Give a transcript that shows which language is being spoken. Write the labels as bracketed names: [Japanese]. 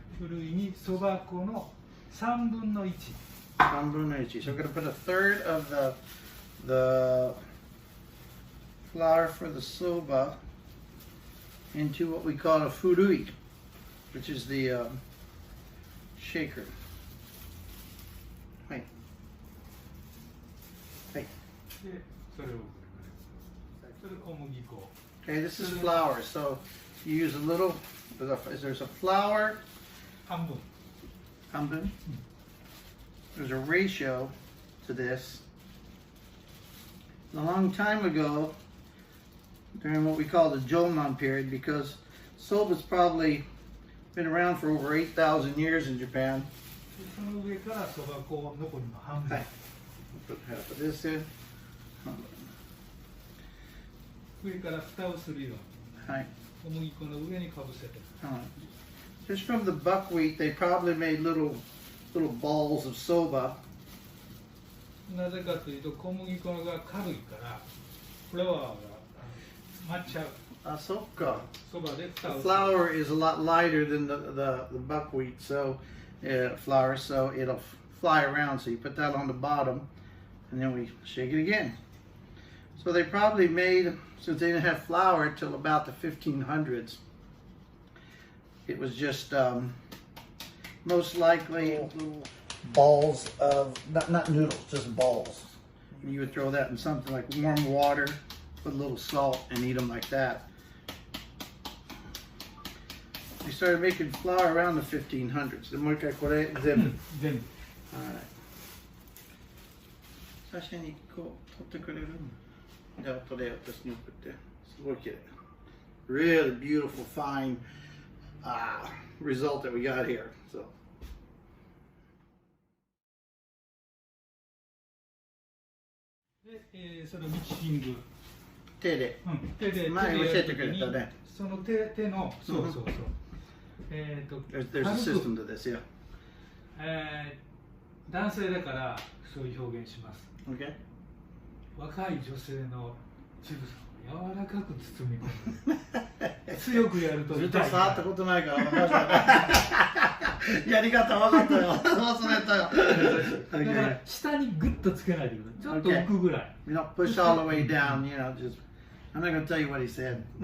[Japanese] ふるいにそば粉の3分の1。 3分の1. [English] So we're going to put a third of the flour for the soba into what we call a furui, which is the shaker. Right. Right. [Japanese] で、それをそれ小麦粉。 [English] Okay, this is flour, so you use a little. There's a flour. [Japanese] 半分。半分. [English] There's a ratio to this. A long time ago, during what we call the Jomon period, because soba's probably been around for over 8,000 years in Japan. [Japanese] その上からそば粉残りの半分。 [English] Right. Put half of this in. [Japanese] 上から蓋をするように。はい。小麦粉の上にかぶせて。 [English] Just from the buckwheat, they probably made little balls of soba. [Japanese] なぜかというと小麦粉が軽いからフラワーが舞っちゃう。 Ah, so ka. そばで蓋を [English] The [Japanese] する。 [English] flour is a lot lighter than the buckwheat, so flour, so it'll fly around. So you put that on the bottom, and then we shake it again. So they probably made, since they didn't have flour till about the 1500s, it was just most likely little balls of, not noodles, just balls. And you would throw that in something like warm water, put a little salt, and eat them like that. They started making flour around the 1500s. [Japanese] もう一回これ全部。全部。最初にこう取ってくれる？じゃあこれ私に送って。すごい綺麗。 [English] Really beautiful, fine result that we got here. So. [Japanese] で、そのミキシング。手で。手で。前教えてくれたね。その手の、そうそうそう。 [English] There's a system to this, yeah. [Japanese] 男性だからそういう表現します。 [English] Okay. [Japanese] 若い女性の乳房を柔らかく包み込む。強くやると痛い。ずっと触ったことないから分かった。やり方分かったよ。忘れたよ。だから下にグッとつけないでください。ちょっと浮くぐらい。 [English] You know, push all the way down. You know, just. I'm not going to tell you what he said.